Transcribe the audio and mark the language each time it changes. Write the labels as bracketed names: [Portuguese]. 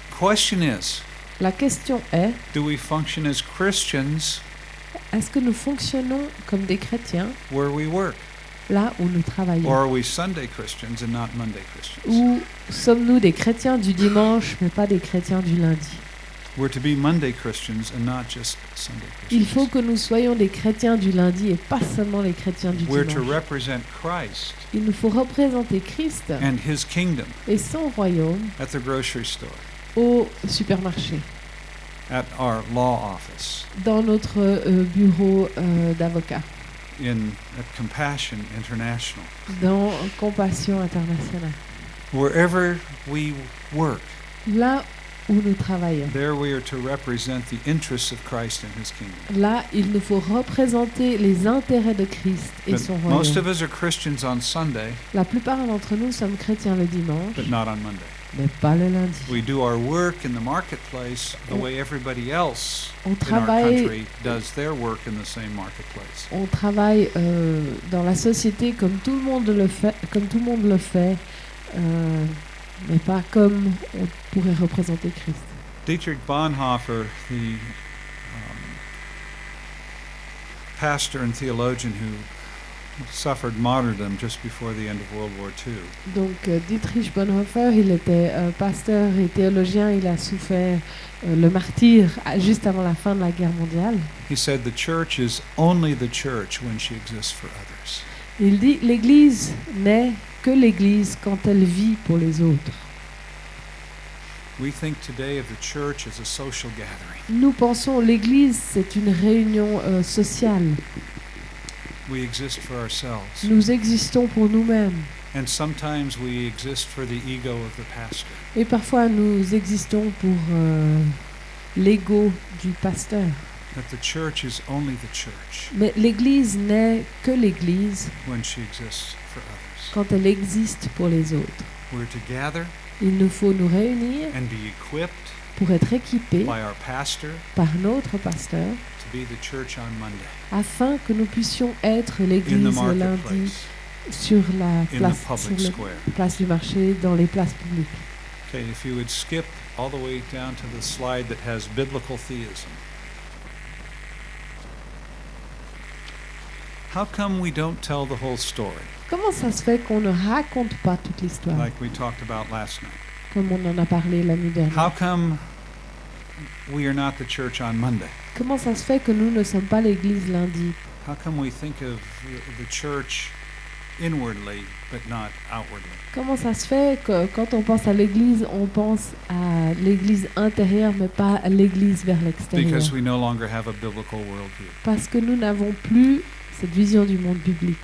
[English] Question is, [French] La question est, [English] do we function as Christians [French] est-ce que nous fonctionnons comme des chrétiens [English] where we work? [French] là où nous travaillons? [English] Or are we Sunday Christians and not Monday Christians? [French] Ou sommes-nous des chrétiens du dimanche, mais pas des chrétiens du lundi? [English] We're to be Monday Christians and not just Sunday [French] Il faut [English] Christians. [French] que nous soyons des chrétiens du lundi et pas seulement les chrétiens du [English] We're to [French] dimanche. [English] represent Christ [French] Il nous faut représenter Christ [English] and His kingdom [French] et son royaume [English] at the grocery store, [French] au supermarché, [English] at our law office, [French] dans notre bureau d'avocat, [English] at Compassion International. [French] dans Compassion Internationale. [English] Wherever we work, [French] Là où nous travaillons. [English] There we are to represent the interests of Christ and his kingdom. [French] Là, il nous faut représenter les intérêts de Christ et [English] But [French] son [English] most of [French] royaume. [English] us are Christians on Sunday, [French] La plupart d'entre nous sommes chrétiens le dimanche, [English] but not on Monday. [French] mais pas le lundi. [English] We do our work in the marketplace the way everybody else [French] On [English] in our [French] travaille, [English] country does their work in the same marketplace. [French] on travaille dans la société comme tout le monde le fait, mais pas comme on pourrait représenter Christ. [English] Dietrich Bonhoeffer, the pastor and theologian who suffered martyrdom just before the end of World War II, [French] Donc Dietrich Bonhoeffer, il était pasteur et théologien, il a souffert le martyre juste avant la fin de la guerre mondiale. [English] he said the church is only the church when she exists for others. [French] Il dit l'Église n'est que l'Église quand elle vit pour les autres. [English] We think today of the church as a social gathering. [French] Nous pensons l'Église, c'est une réunion sociale. [English] We exist for ourselves. [French] Nous existons pour nous-mêmes. [English] And sometimes we exist for the ego of the pastor. [French] Et parfois nous existons pour l'ego du pasteur. [English] That the church is only the church [French] Mais l'Église n'est que l'Église [English] when she exists for others. [French] quand elle existe pour les autres. [English] We're to gather [French] Il nous faut nous réunir [English] and be equipped [French] pour être équipés [English] by our pastor [French] par notre pasteur [English] to be the church on Monday [French] afin que nous puissions être [English] in the [French] l'Église le lundi [English] marketplace, [French] sur la [English] in the [French] place, [English] public [French] sur [English] square. [French] la place du marché, dans les places publiques. [English] Okay, if you would skip all the way down to the slide that has biblical theism. How come we don't tell the whole story [French] Comment ça se fait qu'on ne raconte pas toute l'histoire, [English] like we talked about last night? [French] comme on en a parlé la nuit [English] How [French] dernière? [English] come we are not the church on Monday? [French] Comment ça se fait que nous ne sommes pas l'Église lundi? [English] How come we think of the church inwardly but not outwardly? [French] Comment ça se fait que quand on pense à l'Église, on pense à l'Église intérieure, mais pas à l'Église vers l'extérieur? [English] Because we no longer have a biblical worldview. [French] Parce que nous n'avons plus cette vision du monde biblique.